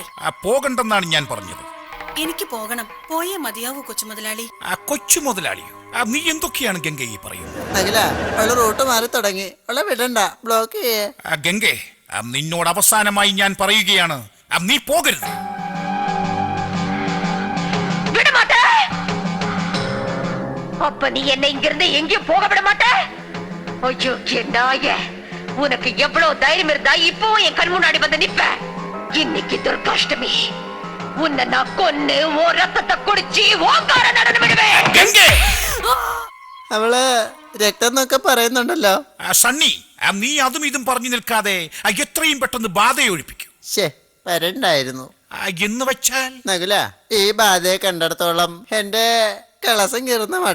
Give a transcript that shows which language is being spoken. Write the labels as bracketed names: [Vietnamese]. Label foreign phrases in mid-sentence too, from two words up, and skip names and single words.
[Malayalam] പോകണ്ടെന്നാണ് ഞാൻ പറഞ്ഞത്. എനിക്ക് പോകണം. പോയേ മതിയാവൂ കൊച്ചു മുതലാളി. കൊച്ചു മുതലാളിയോ? നീ എന്തൊക്കെയാണ് ഗംഗ ഈ പറയുന്നത്? നകുല, അവള് റൂട്ട് മാറി തുടങ്ങി. അവളെ വിടണ്ട, ബ്ലോക്ക് ചെയ്യേ. ഗംഗേ, നിന്നോട് അവസാനമായി ഞാൻ പറയുകയാണ്, നീ പോകരുത്. [Tamil] அப்ப நீ என்ன இங்கிருந்து எங்கேயும் போக விட மாட்ட? ஐயோ, நாயே, உனக்கு எவ்வளவு தைரியம் இருந்தா இப்போ என் கண் முன்னாடி வந்து நிப்ப? இன்னைக்கு துர்காஷ்டமி, உன்னை நான் கொன்னு ஓ ரத்தத்தை குடிச்சு ஓங்கார நடந்து விடுவேன். [Malayalam] അവള് രക്തം എന്നൊക്കെ പറയുന്നുണ്ടല്ലോ. സണ്ണി, നീ അതും ഇതും പറഞ്ഞു നിൽക്കാതെ എത്രയും പെട്ടെന്ന് ബാധയെ ഒഴിപ്പിക്കൂ. വരണ്ടായിരുന്നു എന്ന് വെച്ചാൽ? നകുല, ഈ ബാധയെ കണ്ടിടത്തോളം എന്റെ കളസം കീറുന്ന മട്ട.